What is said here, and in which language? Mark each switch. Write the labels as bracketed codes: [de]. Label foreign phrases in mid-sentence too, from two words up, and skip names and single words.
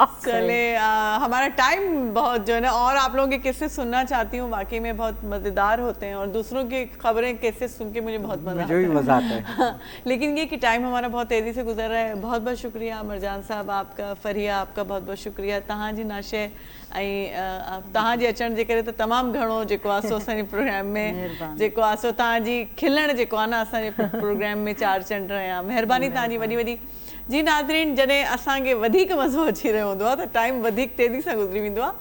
[ur] چلے ہمارا ٹائم بہت جو ہے نا, اور آپ لوگوں کے قصے سننا چاہتی ہوں, واقعی میں بہت مزیدار ہوتے ہیں, اور دوسروں کی خبریں قصے سن کے مجھے بہت مزہ آتا ہے. لیکن یہ کہ ٹائم ہمارا بہت تیزی سے گزر رہا ہے. بہت بہت شکریہ مرجان صاحب آپ کا, فریہ آپ کا بہت بہت شکریہ. [sd] तव्हां जी नाशे ऐं तव्हां जे अचण जे करे त तमामु घणो जेको आहे सो असांजे प्रोग्राम में जेको आहे सो तव्हांजी खिलण जेको आहे न असांजे प्रोग्राम में चार चंड रहिया. महिरबानी तव्हांजी वॾी वॾी. जी नाज़रीन, जॾहिं असांखे वधीक मज़ो अची रहियो हूंदो आहे त टाइम वधीक तेज़ी सां गुज़री वेंदो आहे.